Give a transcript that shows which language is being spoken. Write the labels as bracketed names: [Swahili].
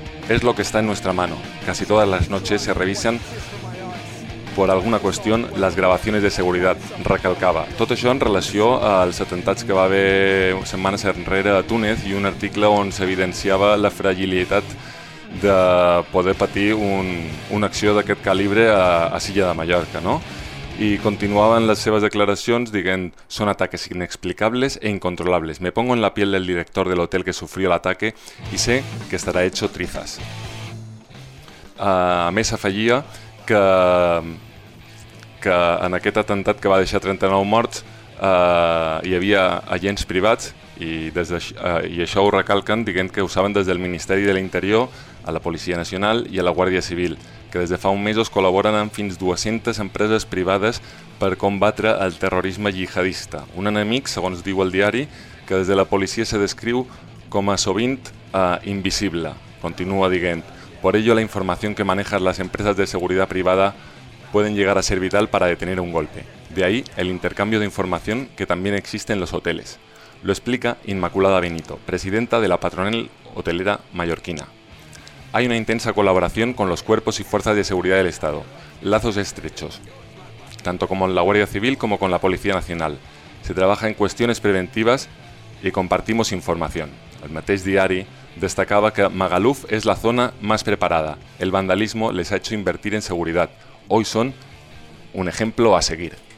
[Spanish] Es lo que está en nuestra mano. Casi todas las noches se revisan por alguna cuestión las grabaciones de seguridad, recalcaba. Todo eso en relación [Catalan] als atentats que va haver setmanes enrere a Túnez i un article on s'evidenciava la fragilitat de poder patir una acció d'aquest calibre a Silla de Mallorca, no? [Spanish] Y continuaban las sebas declaraciones, [Catalan] diguen: [Spanish] son ataques inexplicables e incontrolables. Me pongo en la piel del director del hotel que sufrió el ataque y sé que estará hecho trizas. [Catalan] A més, afegia que en aquest atemptat que va deixar 39 morts hi havia agents privats, i això ho recalquen, diguent que ho saben des del Ministeri de l'Interior, a la Policia Nacional i a la Guàrdia Civil, que des de fa un mes es col·laboren amb fins 200 empreses privades per combatre el terrorisme jihadista. Un enemic, segons diu el diari, que des de la policia se descriu com a sovint invisible. Continua dient: [Spanish] por ello la información que manejan las empresas de seguridad privada pueden llegar a ser vital para detener un golpe. De ahí el intercambio de información que también existe en los hoteles. Lo explica Inmaculada Benito, presidenta de la patronal hotelera mallorquina. Hay una intensa colaboración con los cuerpos y fuerzas de seguridad del Estado. lazos estrechos, tanto con la Guardia Civil como con la Policía Nacional. Se trabaja en cuestiones preventivas y compartimos información. [Catalan] El mateix diari destacava que Magaluf és la zona més preparada. El vandalisme les [Spanish] ha hecho [Catalan] invertir en seguretat. [Spanish] Hoy [Catalan] són un exemple a seguir.